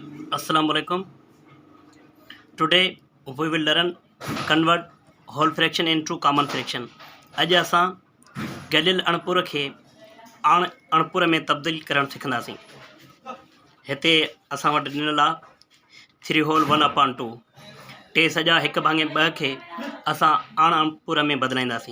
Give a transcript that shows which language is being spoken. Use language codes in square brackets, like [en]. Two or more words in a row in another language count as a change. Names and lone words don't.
[en] Assalamualaikum. Today we will learn convert whole fraction into common fraction. [sd] अॼु असां गलियल अणपुर खे अणपुर में तब्दील करणु सिखंदासीं। हिते असां वटि ॾिनल आहे 3 होल 1/2 टे सॼा 1/2 खे असां अणपुर में बदिलाईंदासीं।